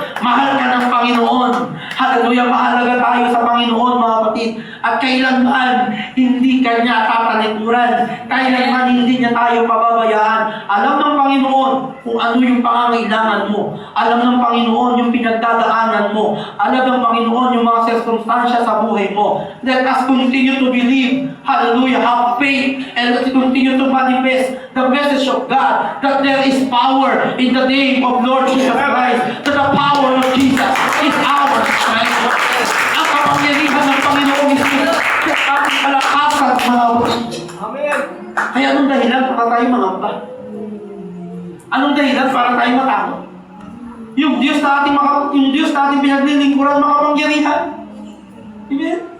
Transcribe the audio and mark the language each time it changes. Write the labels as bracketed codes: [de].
[tl] Mahal ka ng Panginoon. Hallelujah, mahalaga tayo sa Panginoon, mga kapatid. At kailanman hindi kanya tatalikuran. Kailanman hindi niya tayo pababayaan. Alam ng Panginoon kung ano yung pangangailangan mo. Alam ng Panginoon yung pinagdadaanan mo. Alam ng Panginoon yung mga sirkumstansya sa buhay mo. [en] Let us continue to believe. Hallelujah, have faith. And let's continue to manifest the message of God that there is power in the name of Lord Jesus Christ. That the power of Jesus is ours. Right? [tl] Ang kapangyarihan ng Panginoon is sa ating kalakasan, mga kapatid. Amen. Kaya anong dahilan para tayo mangamba? Anong dahilan para tayo matakot? Yung Diyos na ating pinaglilingkuran, makapangyarihan. Amen?